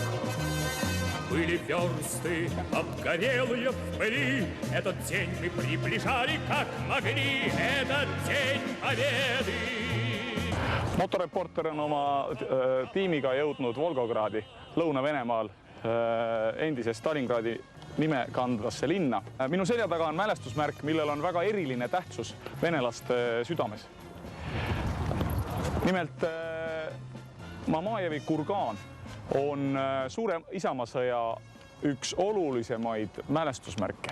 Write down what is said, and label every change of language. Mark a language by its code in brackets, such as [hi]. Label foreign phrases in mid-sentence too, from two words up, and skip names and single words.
[ru] Были версты обгорелые в пыли, этот день мы приближали как могли, этот день Победы. [et] Motoreporter on oma tiimiga jõudnud Volgogradi, Lõuna-Venemaal, endise Stalingradi nime kandvasse linna. Minu selja taga on mälestusmärk, millel on väga eriline tähtsus venelaste südames. Nimelt Mamajevi kurgaan on suure Isamaasõja üks olulisemaid mälestusmärke.